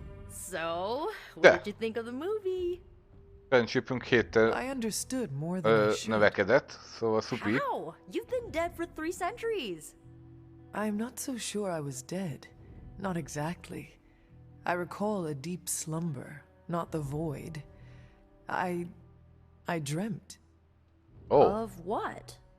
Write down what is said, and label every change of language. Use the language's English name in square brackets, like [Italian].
[English] So, what did you think of the movie? [Hungarian] Friendshipünk héttel növekedett, szóval szupi. [English] How? You've been dead for 3 centuries. I'm not so sure I was dead. Not exactly. I recall a deep slumber, not the void. I dreamt. Oh. Of what?